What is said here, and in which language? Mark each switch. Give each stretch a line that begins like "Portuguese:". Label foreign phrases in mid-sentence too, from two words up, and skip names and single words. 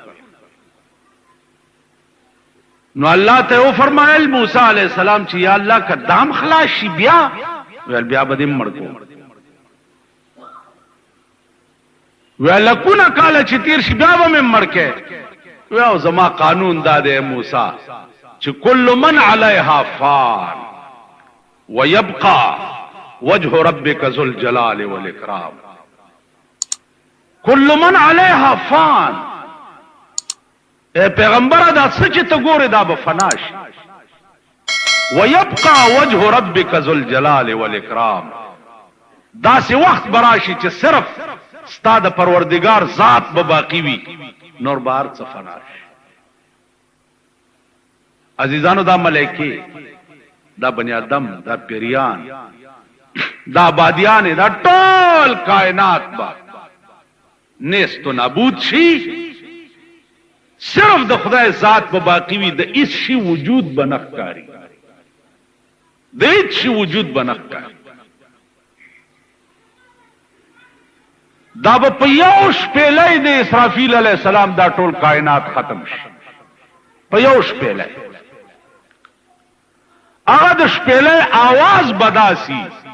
Pashto: نو الله ته وفرمایل موسی
Arabic: علیہ السلام
Pashto: چې یا الله که دام خلاص شي بیا ویل بیا به دې مړ کوم ویل لکونه کاله چې تیر شي بیا به مې مړ کې ویل زما قانون دا دی موسی چې
Arabic: کل من علیها فان ويبقى وجه ربك ذو الجلال والاکرام کل من علیها فان
Pashto: اے پیغمبر دا سچ ته ګوره دا به فنا شي
Arabic: ويبقى وجه ربك ذو الجلال والاکرام
Pashto: دا سی وخت براشي چې صرف ستا د پروردگار ذات به باقی وي نور بار څه فنا شي عزیزانو دا ملائکه دا بنی آدم دا پیریان دا بادیان دا ټول کائنات با
Persian: نیست و نابود
Pashto: شي صرف د خدای ذات په باقی وي د هیڅ شي وجود به نه ښکاري د هیڅ شي وجود به نه ښکاري دا به په یو شپېلۍ د اسرافیل
Arabic: علیه السلام
Pashto: دا ټول کائنات ختم شي په یو شپېلۍ هغه د شپېلۍ آواز بداسي